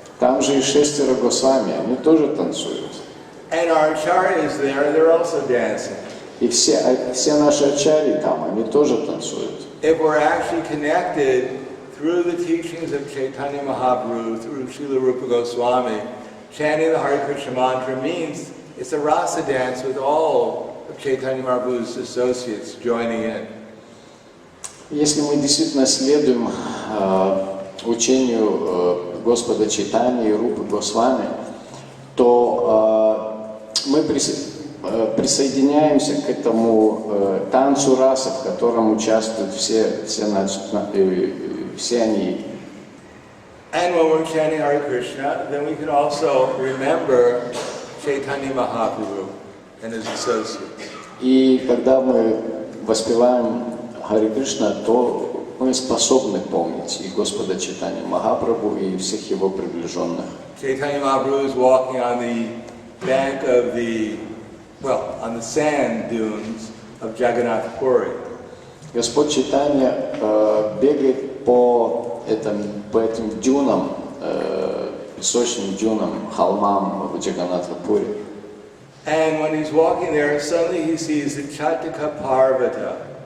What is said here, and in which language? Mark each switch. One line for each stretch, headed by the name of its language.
Russian: Там же и 6 Госвами, они тоже танцуют.
English: And our acharyas there, they're also dancing.
Russian: И все наши ачарьи там, они тоже танцуют.
English: If we're actually connected through the teachings of Chaitanya Mahaprabhu, through Srila Rupa Goswami, chanting the Hare Krishna mantra means it's a rasa dance with all of Chaitanya Mahaprabhu's associates joining in.
Russian: Если мы действительно следуем учению Господа Чайтаньи и Рупы Госвами, то мы присоединяемся к этому танцу расы, в котором участвуют все они.
English: And when we're chanting Hare Krishna, then we can also remember Chaitanya Mahaprabhu and his associates.
Russian: И когда мы воспеваем Харе Кришна, то мы способны помнить и Господа Чайтанью Махапрабху, и всех его приближенных.
English: Chaitanya Mahaprabhu is walking on the bank of on the sand dunes of Jagannath Puri.
Russian: Господь Чайтанья бегает по этим дюнам, песочным дюнам, холмам в Джаганнатха-Пури.
English: And when he's walking there, suddenly he sees the Chataka Parvata.